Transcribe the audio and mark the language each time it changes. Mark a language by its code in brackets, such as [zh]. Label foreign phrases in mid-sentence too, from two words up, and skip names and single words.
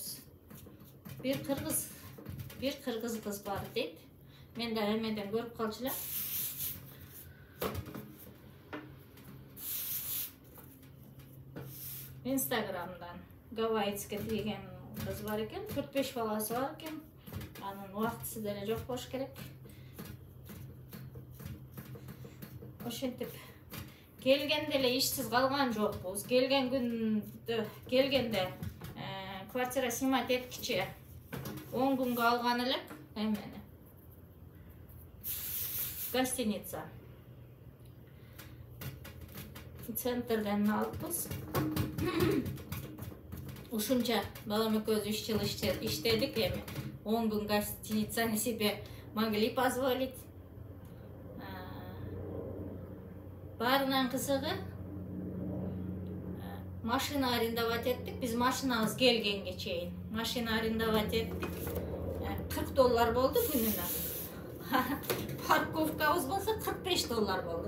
[ky] Бир кыргыз кыз бар дейт. Мен да эмеден көрүп калчу элем. Инстаграмдан. Гавайцкая деген кыз бар екен, 4-5 баласы бар екен. Анын убактысы деле жок болуш керек. Ошентип келгенде эле ишсиз калган жокпуз. Келгенде [ru] квартира снимать [ky] эткичи 10 күнгө алган элек эмени. Гостиница. Центрден алыппыз. Ушунча балам экөөбүз 3 жыл иштедик эми. 10 күн гостиницаны [ru] себе могли позволить. [ky] Баарынан кызыгы [ru] машина арендовать [ky] еттик. Биз машинабыз келгенге чейин. [ru] Машина арендовать [ky] еттик. $40 болду күнүнө. Парковкабыз болсо $45 болду.